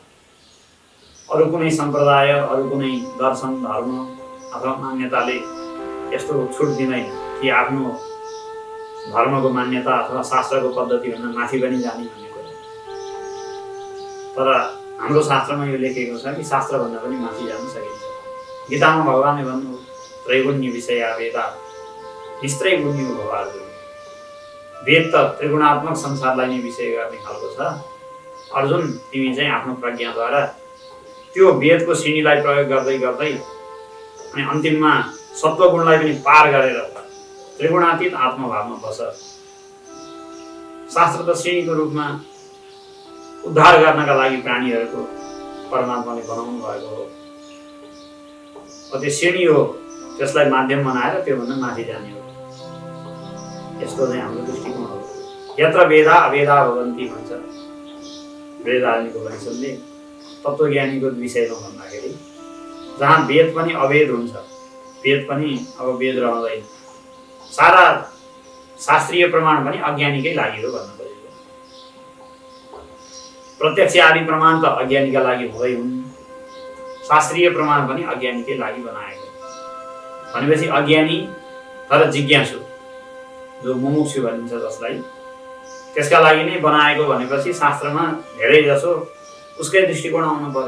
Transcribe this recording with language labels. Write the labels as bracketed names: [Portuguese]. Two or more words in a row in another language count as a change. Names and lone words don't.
[Nepali] अरू कुनै सम्प्रदाय, अरू कुनै दर्शन, धर्म अथवा मान्यताले यस्तो छुट दिँदैन कि आफ्नो धर्मको मान्यता अथवा शास्त्रको पद्धतिभन्दा माथि पनि जाने भन्ने कुरा। तर हाम्रो शास्त्रमा यो लेखेको छ कि शास्त्रभन्दा पनि माथि जान सकिन्छ। गीतामा भगवानले भन्नु [Sanskrit] त्रैगुण्य विषय वेदा निस्त्रैगुण्य भव अर्जुन। [Nepali] वेद त त्रिगुणात्मक संसारलाई नै विषय गर्ने खालको छ। अर्जुन, तिमी चाहिँ आफ्नो प्रज्ञाद्वारा त्यो वेदको श्रेणीलाई प्रयोग गर्दै गर्दै अनि अन्तिममा सत्वगुणलाई पनि पार गरेर त्रिगुणातीत आत्मभावमा बस। शास्त्र त श्रेणीको रूपमा उद्धार गर्नका लागि प्राणीहरूको परमात्माले बनाउनु भएको हो। त्यो श्रेणी हो, त्यसलाई माध्यम बनाएर त्योभन्दा माथि जाने हो। यस्तो चाहिँ हाम्रो दृष्टिकोण हो। [Sanskrit] यत्र वेदा अवेदा भवन्ति [Nepali] भन्छ बृहदारण्यको उपनिषदले। तत्त्वज्ञानीको विषयमा भन्दाखेरि जहाँ वेद पनि अवेद हुन्छ, वेद पनि अब वेद रहँदैन, सारा शास्त्रीय प्रमाण पनि अज्ञानीकै लागि हो भन्न खोजेको। प्रत्यक्ष आदि प्रमाण त अज्ञानीका लागि हुँदै हुन्, शास्त्रीय प्रमाण पनि अज्ञानीकै लागि बनाएको भनेपछि अज्ञानी तर जिज्ञासु जो मुमुक्षु भनिन्छ जसलाई, त्यसका लागि नै बनाएको भनेपछि शास्त्रमा धेरै जसो उसकै दृष्टिकोण आउनु पर्यो।